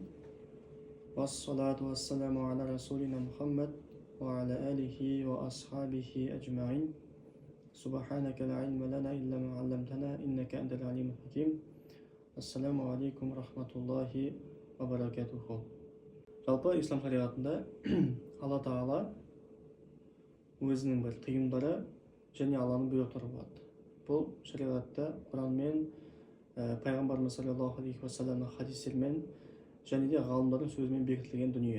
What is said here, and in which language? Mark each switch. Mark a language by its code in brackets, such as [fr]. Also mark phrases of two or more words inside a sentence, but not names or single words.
[ar] والصلاة والسلام على رسولنا محمد وعلى آله وأصحابه أجمعين. سبحانك لا علم لنا إلا ما علمتنا إنك أنت العليم الحكيم. السلام عليكم ورحمة الله وبركاته. [kk] Жалпы ислам шариғатында Алла Тағала өзінің бір тыйымдары және Алланың бұйрықтары болады. Бұл шариғатта Құранмен, пайғамбарымыз [ar] صلى الله عليه وسلم [kk] хадистермен және де ғалымдардың сөзімен бекітілген дүние.